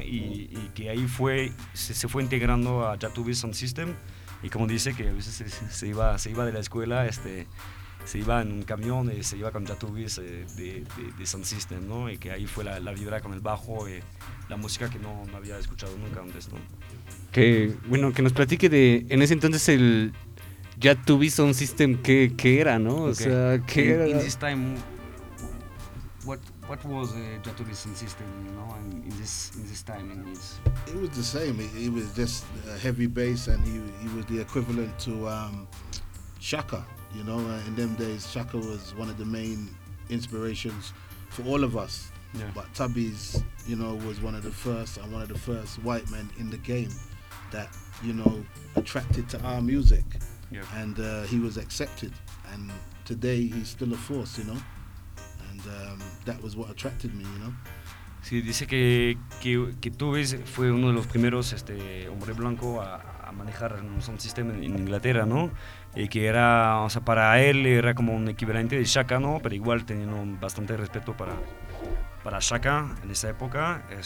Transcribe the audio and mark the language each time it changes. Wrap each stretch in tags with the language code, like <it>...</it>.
<es>Y que ahí se fue integrando a Jatubis Sound System, y como dice que a veces se iba de la escuela, se iba en un camión y se iba con Jatubis de Sound System, ¿no? Y que ahí fue la vibra con el bajo, la música que no había escuchado nunca antes, ¿no? Que, bueno, que nos platique de, en ese entonces, el Jatubis Sound System, ¿qué era, no? Okay. O sea, ¿qué era?</es> <en>In this time, what was the Jatubis Sound System, you know, in this time? In this? It was the same, it was just a heavy bass, and he was the equivalent to Shaka, you know. In them days, Shaka was one of the main inspirations for all of us. Yeah. But Tubbies, you know, was one of the first white men in the game that, you know, attracted to our music. Yeah. And he was accepted, and today he's still a force, you know, and that was what attracted me, you know.</en> <es>Sí, dice que Tubbies fue uno de los primeros hombre blanco a manejar un sound system en Inglaterra, ¿no? Y que era, o sea, para él era como un equivalente de Shaka, ¿no? Pero igual teniendo bastante respeto para Shaka en esa época.</es>